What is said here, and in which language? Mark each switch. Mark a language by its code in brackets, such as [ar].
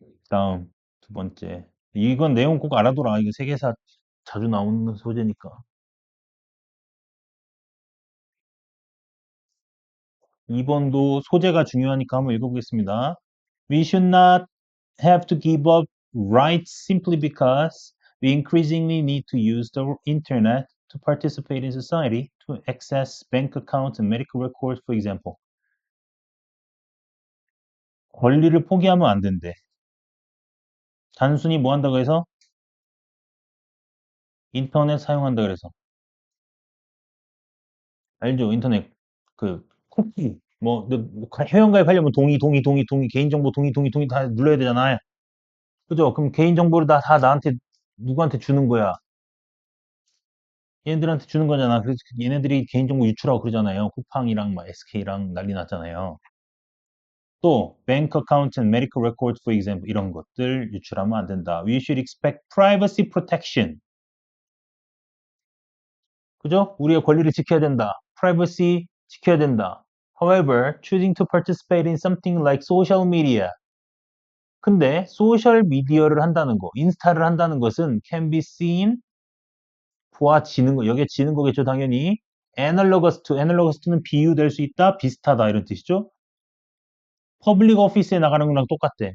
[ko] 다음 두 번째. 이건 내용 꼭 알아둬라. 이거 세계사 자주 나오는 소재니까. 2번도 소재가 중요하니까 한번 읽어보겠습니다. [en] We should not have to give up rights simply because we increasingly need to use the internet to participate in society, to access bank accounts and medical records, for example. [ko] 권리를 포기하면 안 된대. 단순히 뭐 한다고 해서? 인터넷 사용한다 그래서. 알죠? 인터넷 그 쿠키 뭐 회원가입하려면 동의 개인정보 동의 다 눌러야 되잖아요. 그죠? 그럼 개인정보를 다 나한테 누구한테 주는 거야? 얘네들한테 주는 거잖아. 그래서 얘네들이 개인정보 유출하고 그러잖아요. 쿠팡이랑 막 SK랑 난리 났잖아요. 또 [en] bank account and medical records for example [ko] 이런 것들 유출하면 안 된다. [en] We should expect privacy protection. [ko] 그죠? 우리의 권리를 지켜야 된다. privacy 지켜야 된다. [en] However, choosing to participate in something like social media. [ko] 근데 소셜 미디어를 한다는 거, 인스타를 한다는 것은 [en] can be seen [ko] 보아지는 거, 여기에 지는 거겠죠, 당연히. [en] analogous to, analogous to [ko] 는 비유될 수 있다, 비슷하다 이런 뜻이죠. 퍼블릭 오피스에 나가는 거랑 똑같대.